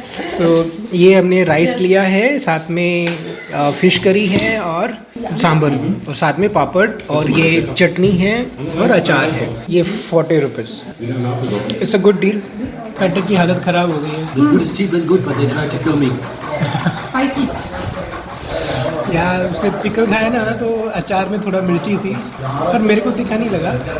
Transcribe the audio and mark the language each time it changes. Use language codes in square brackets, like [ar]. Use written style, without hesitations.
[hi] सो ये हमने राइस लिया है, साथ में फिश करी है और सांभर, और साथ में पापड़, और ये चटनी है और अचार है। ये 40 rupees. [en] It's a good deal. [hi] पैटर की हालत ख़राब हो गई है। [en] The food is cheap and good, but they try to kill me. Spicy. [hi] यहाँ उसने पिकल खाया ना तो अचार में थोड़ा मिर्ची थी, पर मेरे को तीखा नहीं लगा।